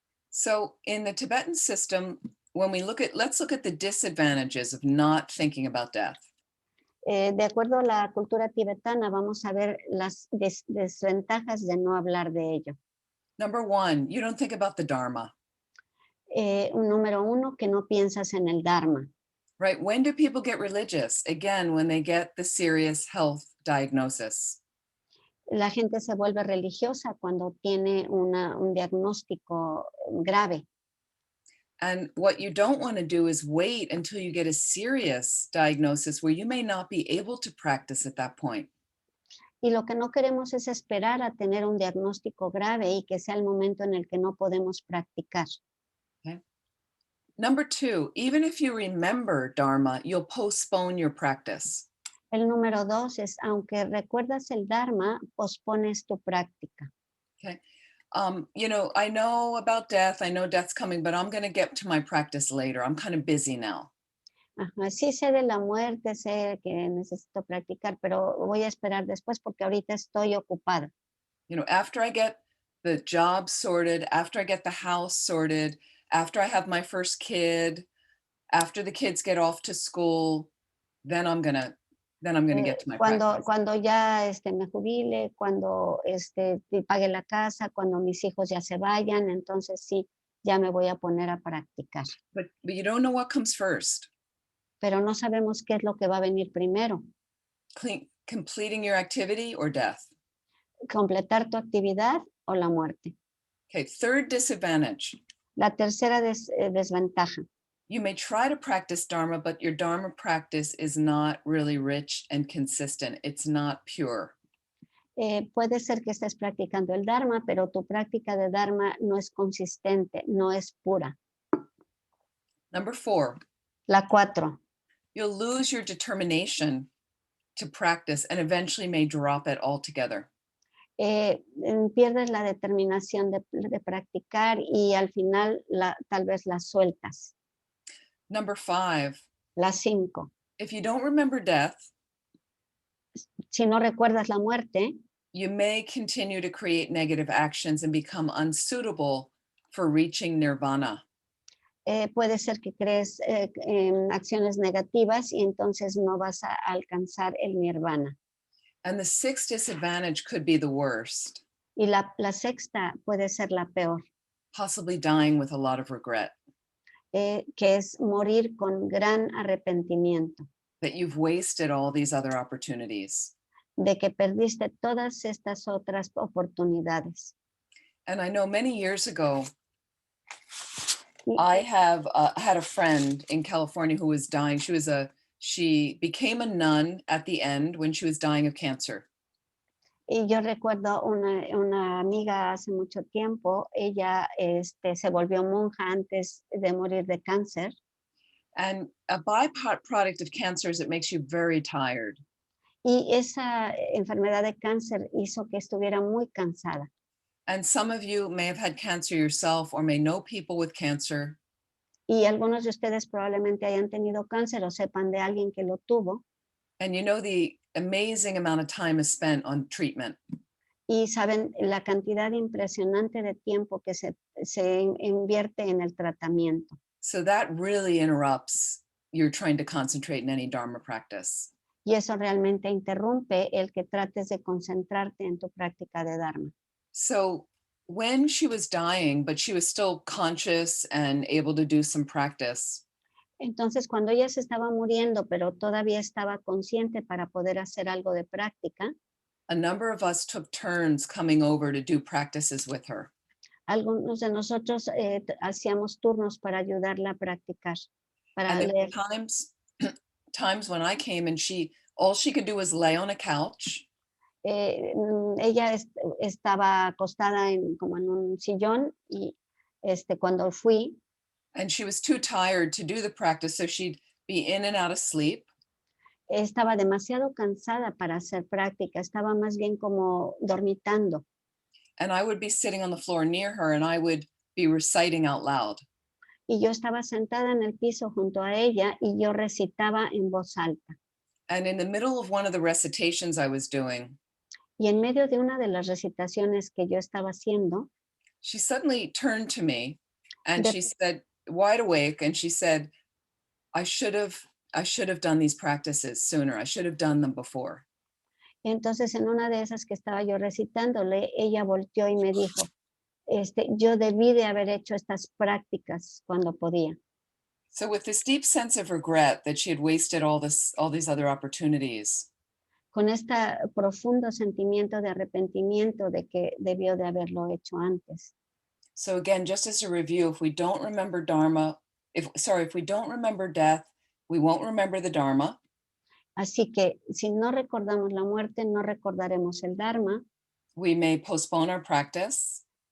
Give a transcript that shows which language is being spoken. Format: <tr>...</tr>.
<en>So in the Tibetan system, when we let's look at the disadvantages of not thinking about death.</en> <es>De acuerdo a la cultura tibetana, vamos a ver las desventajas de no hablar de ello.</es> <en>Number one, you don't think about the Dharma.</en> <es>Número uno, que no piensas en el Dharma.</es> <en>Right? When do people get religious? Again, when they get the serious health diagnosis.</en> <es>La gente se vuelve religiosa cuando tiene un diagnóstico grave.</es> <en>And what you don't want to do is wait until you get a serious diagnosis where you may not be able to practice at that point.</en> <es>Y lo que no queremos es esperar a tener un diagnóstico grave y que sea el momento en el que no podemos practicar.</es> <en>Okay. Number two, even if you remember Dharma, you'll postpone your practice.</en> <es>El número dos es, aunque recuerdas el Dharma, pospones tu práctica.</es> <en>Okay. You know, I know about death. I know death's coming, but I'm going to get to my practice later. I'm kind of busy now.</en> <es>Ajá, sí sé de la muerte, sé que necesito practicar, pero voy a esperar después porque ahorita estoy ocupada.</es> <en>You know, after I get the job sorted, after I get the house sorted, after I have my first kid, after the kids get off to school, then I'm gonna get to my practice.</en> <es>Cuando ya me jubile, cuando pague la casa, cuando mis hijos ya se vayan, entonces sí, ya me voy a poner a practicar.</es> <en>But you don't know what comes first.</en> <es>Pero no sabemos qué es lo que va a venir primero.</es> <en>Completing your activity or death.</en> <es>Completar tu actividad o la muerte.</es> <en>Okay, third disadvantage.</en> <es>La tercera desventaja.</es> <en>You may try to practice Dharma, but your Dharma practice is not really rich and consistent. It's not pure.</en> <es>Puede ser que estés practicando el Dharma, pero tu práctica de Dharma no es consistente, no es pura.</es> <en>Number 4.</en> <es>La 4.</es> <en>You'll lose your determination to practice and eventually may drop it altogether.</en> <es>Pierdes la determinación de practicar y al final tal vez la sueltas.</es> <en>Number 5.</en> <es>La 5.</es> <en>If you don't remember death,</en> <es>si no recuerdas la muerte,</es> <en>you may continue to create negative actions and become unsuitable for reaching nirvana.</en> <es>Puede ser que crees acciones negativas y entonces no vas a alcanzar el nirvana.</es> <en>And the 6th disadvantage could be the worst.</en> <es>Y la 6ª puede ser la peor.</es> <en>Possibly dying with a lot of regret.</en> <es>Que es morir con gran arrepentimiento.</es> <en>That you've wasted all these other opportunities.</en> <es>De que perdiste todas estas otras oportunidades.</es> <en>And I know many years ago, I have had a friend in California who was dying. She became a nun at the end when she was dying of cancer.</en> <es>Y yo recuerdo una amiga hace mucho tiempo, ella se volvió monja antes de morir de cáncer.</es> <en>And a byproduct of cancer is it makes you very tired.</en> <es>Y esa enfermedad de cáncer hizo que estuviera muy cansada.</es> <en>And some of you may have had cancer yourself or may know people with cancer.</en> <es>Y algunos de ustedes probablemente hayan tenido cáncer o sepan de alguien que lo tuvo.</es> <en>And you know the amazing amount of time is spent on treatment.</en> <es>Y saben la cantidad impresionante de tiempo que se invierte en el tratamiento.</es> <en>So that really interrupts your trying to concentrate in any Dharma practice.</en> <es>Y eso realmente interrumpe el que trates de concentrarte en tu práctica de Dharma.</es> <en>So when she was dying, but she was still conscious and able to do some practice.</en> <es>Entonces, cuando ella se estaba muriendo, pero todavía estaba consciente para poder hacer algo de práctica,</es> <en>a number of us took turns coming over to do practices with her.</en> <es>Algunos de nosotros hacíamos turnos para ayudarla a practicar, para leer.</es> <en>Times when I came and all she could do was lay on a couch.</en> <es>Ella estaba acostada como en un sillón y cuando fui.</es> <en>And she was too tired to do the practice, so she'd be in and out of sleep.</en> <es>Estaba demasiado cansada para hacer práctica, estaba más bien como dormitando.</es> <en>And I would be sitting on the floor near her and I would be reciting out loud.</en> <es>Y yo estaba sentada en el piso junto a ella y yo recitaba en voz alta.</es> <en>And in the middle of one of the recitations I was doing,</en> <es>y en medio de una de las recitaciones que yo estaba haciendo,</es> <en>she suddenly turned to me and she said, wide awake, and she said, I should have done these practices sooner. I should have done them before.</en> <es>Entonces en una de esas que estaba yo recitándole, ella volteó y me dijo, yo debí de haber hecho estas prácticas cuando podía.</es> <en>So with this deep sense of regret that she had wasted all these other opportunities,</en> <es>con este profundo sentimiento de arrepentimiento de que debió de haberlo hecho antes.</es> <en>So again, just as a review, if we don't remember Dharma, if we don't remember death, we won't remember the Dharma.</en> <es>Así que si no recordamos la muerte, no recordaremos el Dharma.</es> <en>We may postpone our practice.</en>